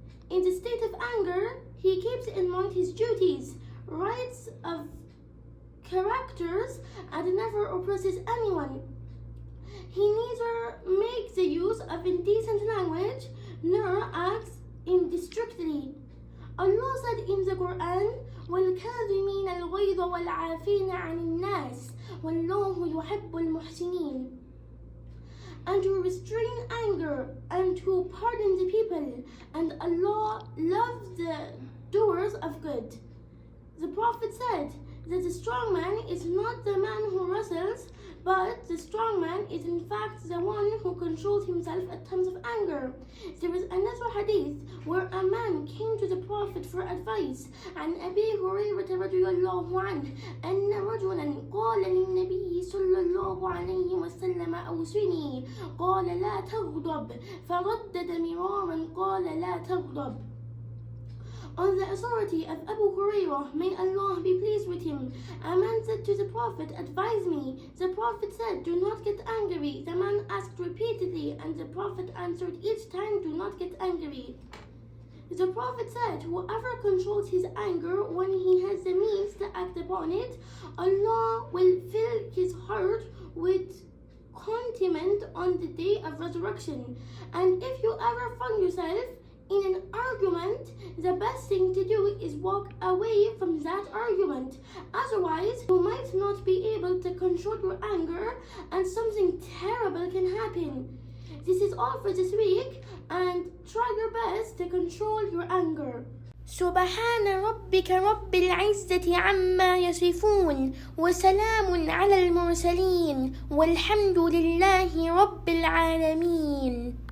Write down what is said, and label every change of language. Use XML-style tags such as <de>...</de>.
<en>In the state of anger, he keeps in mind his duties, rights of characters, and never oppresses anyone. He neither makes the use of indecent language nor acts indiscreetly. Allah said in the Quran,</en> <ar>وَالْكَاظِمِينَ الْغَيْظَ وَالْعَافِينَ عَنِ النَّاسِ وَاللَّهُ يُحِبُّ الْمُحْسِنِينَ.</ar> <en>And to restrain anger and to pardon the people, and Allah loves the doers of good. The Prophet said that the strong man is not the man who wrestles, but the strong man is in fact the one who controls himself at times of anger. There is another hadith where a man came to the Prophet for advice, and</en> <ar>أبي هريرة رضي الله عنه أن رجلا قال للنبي صلى الله عليه وسلم أوصني قال لا تغضب فردد مرارا قال لا تغضب.</ar> <en>On the authority of Abu Hurairah, may Allah be pleased with him, a man said to the Prophet, advise me. The Prophet said, do not get angry. The man asked repeatedly, and the Prophet answered each time, do not get angry. The Prophet said, whoever controls his anger when he has the means to act upon it, Allah will fill his heart with contentment on the day of resurrection. And if you ever find yourself in an argument, the best thing to do is walk away from that argument. Otherwise, you might not be able to control your anger and something terrible can happen. This is all for this week, and try your best to control your anger.</en> <ar>سبحان ربك رب العزة عما يصفون وسلام على المرسلين والحمد لله رب العالمين.</ar>